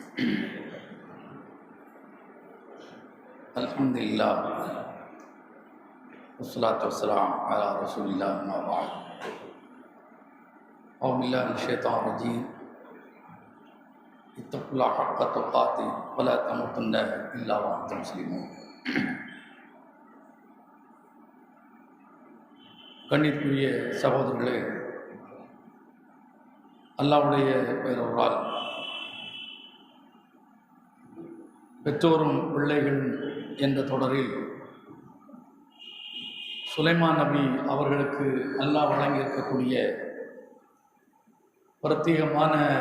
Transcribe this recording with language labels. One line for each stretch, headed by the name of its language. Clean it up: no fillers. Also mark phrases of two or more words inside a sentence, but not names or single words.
Arabic: الحمد لله والصلاة والسلام على رسول الله أما بعد. أعوذ بالله من الشيطان الرجيم. اتقوا الله حق تقاته ولا تموتن إلا وأنتم مسلمون.
Tamil: கண்ணியத்துக்குரிய சகோதரர்களே, அல்லாஹ்வுடைய பேரருளால் பெற்றோரும் பிள்ளைகள் என்ற தொடரில் சுலைமான் நபி அவர்களுக்கு அல்லாஹ் வழங்கியிருக்கக்கூடிய பிரத்யேகமான